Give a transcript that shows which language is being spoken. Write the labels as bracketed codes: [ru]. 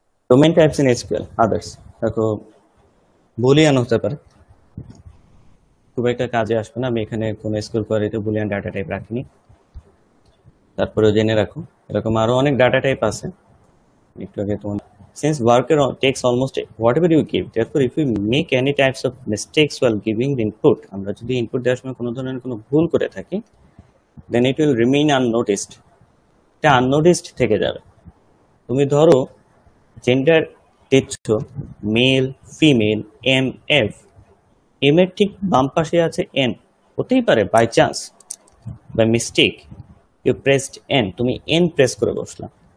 [bn] Domain types in SQL others, দেখো Boolean হতে পারে, খুব একটা কাজে আসবে না। আমি এখানে কোনো SQL কোয়ারিতে বুলিয়ান ডাটা টাইপ রাখিনি, তারপরেও জেনে রাখো এরকম আরো অনেক ডাটা টাইপ আছে। একটু আগে তোমার [en] since worker takes almost whatever you give, therefore if you make any types of mistakes while giving the input, [bn] আমরা যদি ইনপুট দেওয়ার সময় কোনো ধরনের কোনো ভুল করে থাকি, [en] then it will remain unnoticed, [bn] এটা আননোটিসড থেকে যাবে। তুমি ধরো জেন্ডার দিচ্ছ মেল ফিমেল MF, এম এর ঠিক বাম পাশে আছে N, হতেই পারে [en] by chance by mistake you pressed N, [bn] তুমি N প্রেস করে বসলাম।